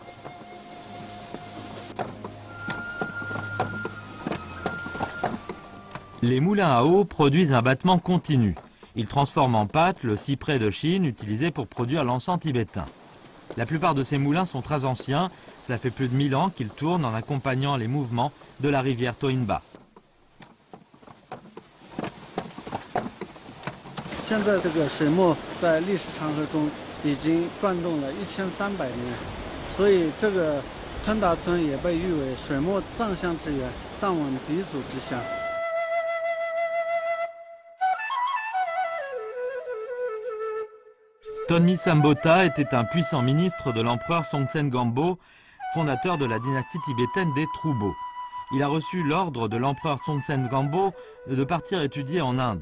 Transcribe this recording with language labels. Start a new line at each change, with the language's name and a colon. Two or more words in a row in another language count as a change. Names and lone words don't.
French: Les moulins à eau produisent un battement continu. Ils transforment en pâte le cyprès de Chine utilisé pour produire l'encens tibétain. La plupart de ces moulins sont très anciens, cela fait plus de 1000 ans qu'ils tournent en accompagnant les mouvements de la rivière Toinba.
Chinese: 现在这个水墨在历史长河中已经转动了1300年，所以这个吞达村也被誉为水墨藏乡之源，藏文鼻祖之乡。
French: Tonmi Sambota était un puissant ministre de l'empereur Songtsen Gampo, fondateur de la dynastie tibétaine des Troubo. Il a reçu l'ordre de l'empereur Songtsen Gampo de partir étudier en Inde.